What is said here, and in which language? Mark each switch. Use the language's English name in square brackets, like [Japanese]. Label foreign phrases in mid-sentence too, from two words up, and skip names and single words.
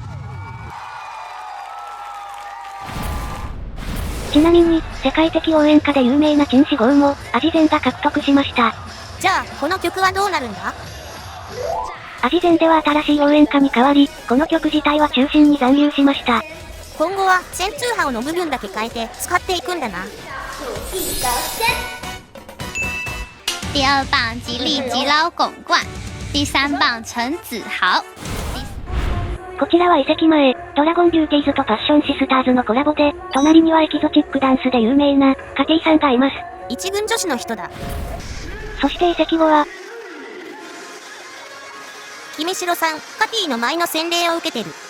[Japanese] ちなみに、世界的応援歌で有名な陳志豪も、アジゼンが獲得しました。じゃあ、この曲はどうなるんだ？アジゼンでは新しい応援歌に変わり、この曲自体は中心に残留しました。今後は、戦通ハオの部分だけ変えて、使っていくんだな。 [Chinese] 第二棒吉利吉捞拱冠，第三棒陈子豪。 [Japanese] こちらは移籍前、ドラゴンビューティーズとパッションシスターズのコラボで、隣にはエキゾチックダンスで有名な、カティさんがいます。一軍女子の人だ。そして移籍後は、君城さん、カティの舞の洗礼を受けてる。